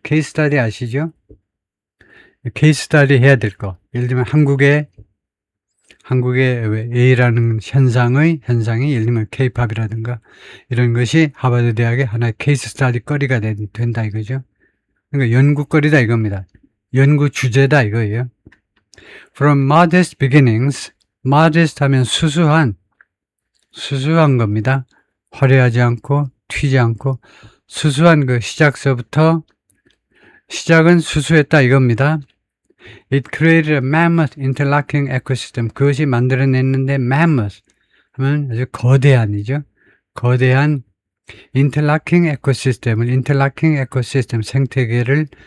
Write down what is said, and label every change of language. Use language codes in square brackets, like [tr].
[ko] 케이스 스타디 아시죠? 케이스 스타디 해야 될 거. 예를 들면 한국의 A라는 현상이 예를 들면 K-팝이라든가 이런 것이 하버드 대학의 하나의 케이스 스타디 거리가 된다 이거죠. 그러니까 연구거리다 이겁니다. 연구 주제다 이거예요. [en] From modest beginnings, [ko] modest 하면 수수한 겁니다. 화려하지 않고 튀지 않고 수수한 그 시작서부터, 시작은 수수했다 이겁니다. [en] It created a mammoth interlocking ecosystem. [ko] 그것이 만들어냈는데 mammoth 하면 아주 거대한이죠. 거대한 인터락킹 에코시스템 생태계를